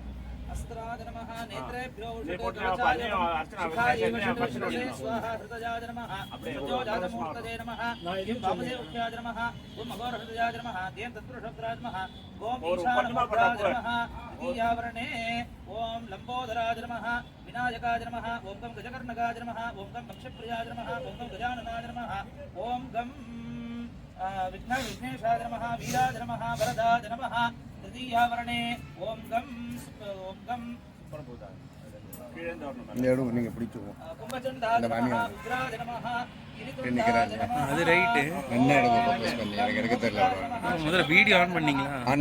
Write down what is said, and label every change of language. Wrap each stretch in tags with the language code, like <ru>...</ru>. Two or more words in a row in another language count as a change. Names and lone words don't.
<sa>अस्त्राय नमः नेत्रेभ्यो स्वाहा हृदयाय नमः प्रचोदयाजमूर्तये नमः वामदेव्याय नमः ओम अघोरहृदयाय नमः देव तत्पुरुषोत्तराय नमः ओम ईशानमूर्ताय नमः द्वितीयावरणे ओम लंबोदराय नमः विनायकाय नमः ओम गं गजकर्णकाय नमः ओम गं पक्षप्रियाय नमः ओम गं गजाननाय नमः ओम गं विघ्नेशाय नमः वीराय नमः वरदाय नमः तृतीयावरणे ओम गं</sa> <ta>நீங்கள் பிடிச்சிருவோம்</ta> <sa>कुंभचंडाय नमः रुद्राय नमः</sa> <ta>அது ரைட்டு என்ன இடத்துல ஃபோக்கஸ் பண்ணி எனக்கு எடுக்க தெரியல முதல்ல</ta> <en>video on</en> <ta>பண்ணீங்களா</ta>